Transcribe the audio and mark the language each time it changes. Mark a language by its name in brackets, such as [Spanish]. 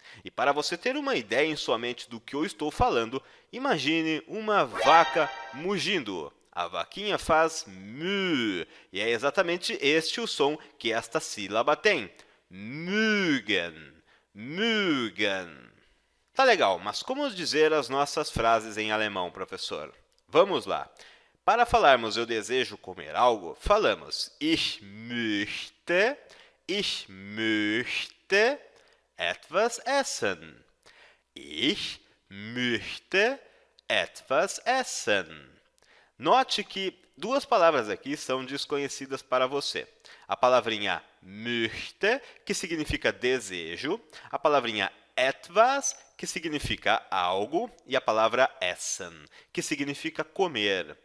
[Portuguese] E para você ter uma ideia em sua mente do que eu estou falando, imagine uma vaca mugindo. A vaquinha faz mü, e é exatamente este o som que esta sílaba tem. [German] Mögen, mögen. [Portuguese] Tá legal, mas como dizer as nossas frases em alemão, professor? Vamos lá. Para falarmos eu desejo comer algo, falamos [German] ich möchte etwas essen. Ich möchte etwas essen. [Portuguese] Note que duas palavras aqui são desconhecidas para você. A palavrinha möchte, que significa desejo, a palavrinha etwas, que significa algo, e a palavra essen, que significa comer.